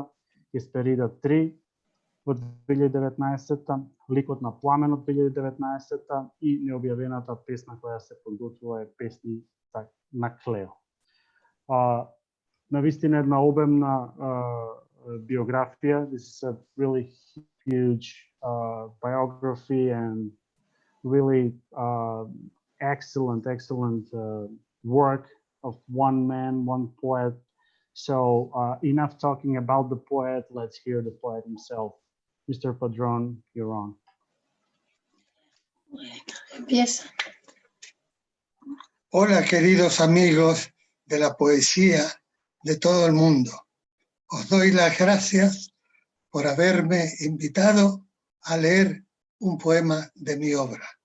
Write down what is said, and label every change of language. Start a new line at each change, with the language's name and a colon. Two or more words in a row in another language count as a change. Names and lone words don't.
Macedonian: Хесперида 3 во 2019. Ликот на пламенот 2019 и необјавената песна која се подготвува е песни на Клео. Навистина една обемна биографија.
English: This is a really huge biography and really excellent work of one man, one poet. So enough talking about the poet. Let's hear the poet himself. Mr. Padron, you're on.
Spanish: Bueno, empieza. Hola, queridos amigos de la poesía de todo el mundo. Os doy las gracias por haberme invitado a leer un poema de mi obra.